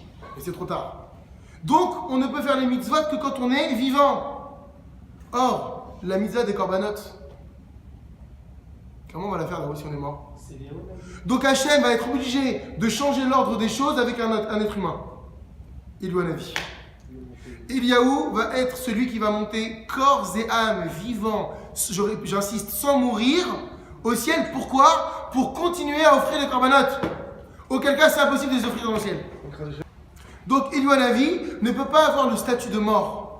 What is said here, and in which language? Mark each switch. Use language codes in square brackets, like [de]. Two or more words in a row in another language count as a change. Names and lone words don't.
[fr] Et c'est trop tard. Donc, on ne peut faire les mitzvot que quand on est vivant. Or, la mitzvah des korbanot, comment on va la faire là-haut si on est mort? Donc Hachem va être obligé de changer l'ordre des choses avec un être humain. Eliyahu Hanavi. Eliyahu va être celui qui va monter corps et âme vivant, j'insiste, sans mourir, au ciel. Pourquoi? Pour continuer à offrir les korbanot. Auquel cas, c'est impossible de les offrir dans le ciel. Donc Eliyahu Hanavi ne peut pas avoir le statut de mort.